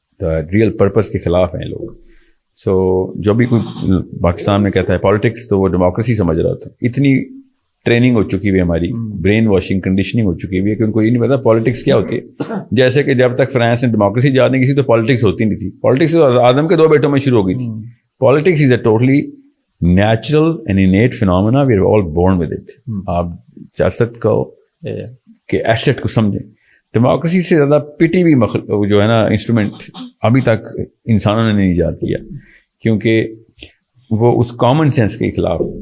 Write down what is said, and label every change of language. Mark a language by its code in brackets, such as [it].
[ur] Real purpose کے خلاف ہیں لوگ. سو جو بھی کوئی پاکستان میں کہتا ہے پالیٹکس تو وہ ڈیموکریسی سمجھ رہا تھا. اتنی ٹریننگ ہو چکی ہوئی ہے ہماری, برین واشنگ کنڈیشننگ ہو چکی ہوئی ہے کہ ان کو یہ نہیں پتا پالیٹکس کیا ہوتی ہے. جیسے کہ جب تک فرانس نے ڈیموکریسی ایجاد نہیں کی تھی تو پالیٹکس ہوتی نہیں تھی. پالیٹکس آدم کے 2 بیٹوں میں شروع ہو گئی تھی. [en] Politics is a totally natural and innate phenomena, we are all born with it. [ur] آپ سیاست کو کہ ایسٹ کو سمجھیں. ڈیموکریسی سے زیادہ پٹی ہوئی جو ہے نا انسٹرومنٹ ابھی تک انسانوں نے نہیں ایجاد کیا, کیونکہ وہ اس کامن سینس کے خلاف.